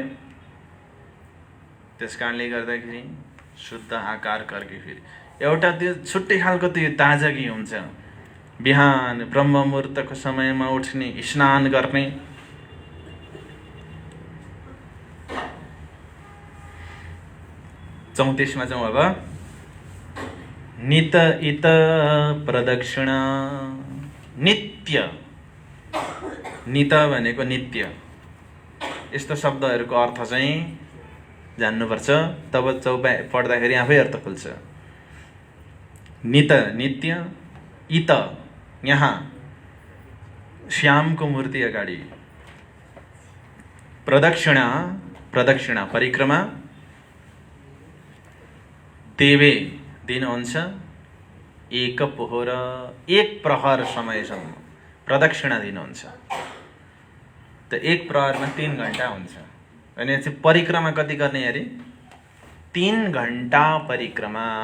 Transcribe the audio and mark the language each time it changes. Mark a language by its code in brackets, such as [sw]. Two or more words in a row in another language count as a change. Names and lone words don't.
[ne] त्यसकारणले गर्दाखेरि शुद्ध आकार करके फेरि एउटा त्यो छुट्टै खालको त्यो ताजगी हुन्छ। बिहान ब्रह्म मुहूर्तको समयमा उठ्ने, स्नान गर्ने, चौतीसमा जाउँ अब। नित इत प्रदक्षिणा, नित्य, नित भनेको नित्य, यस्तो शब्दहरूको अर्थ चाहिँ जान्नुपर्छ, तब पढ्दाखेरि आफै अर्थ खुल्छ। नित नित्य, इत यहाँ श्यामको मूर्ति अगाडि, प्रदक्षिणा प्रदक्षिणा परिक्रमा, देवे दिनुहुन्छ एक पोहोर, 1 प्रहर समयसम्म प्रदक्षिणा दिनुहुन्छ। त 1 प्रहरमा 3 घन्टा हुन्छ। अनि चाहिँ परिक्रमा कति गर्ने अरे? 3 घन्टा परिक्रमा।